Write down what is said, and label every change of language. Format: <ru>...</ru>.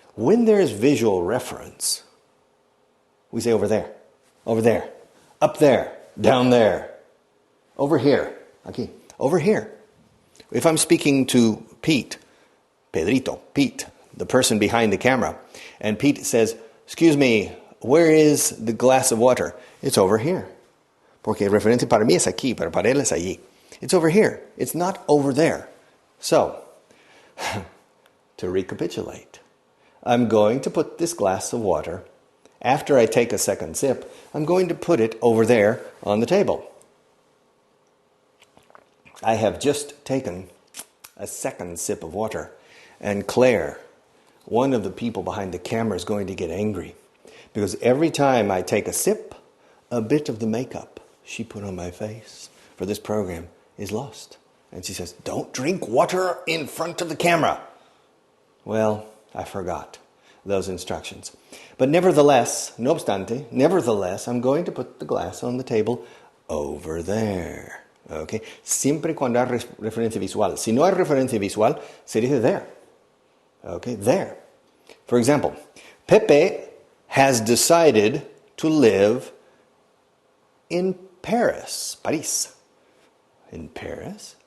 <en>When there's visual reference, we say over there, up there, down there, over here, aquí, over here. If I'm speaking to Pete, the person behind the camera, and Pete says, excuse me, where is the glass of water? It's over here.</en> <es>Porque el referente para mí es aquí, pero para él es allí.</es> <en>It's over here. It's not over there. So, to recapitulate, I'm going to put this glass of water, after I take a second sip, I'm going to put it over there on the table. I have just taken a second sip of water, and Claire, one of the people behind the camera, is going to get angry. Because every time I take a sip, a bit of the makeup she put on my face for this program is lost. And she says, don't drink water in front of the camera. Well, I forgot those instructions. But nevertheless,</en> <es>no obstante,</es> <en>I'm going to put the glass on the table over there. Okay?</en> <es>Siempre cuando hay referencia visual. Si no hay referencia visual, se dice there. Okay? There.</es> <en>For example, Pepe has decided to live in Paris. In Paris?</en>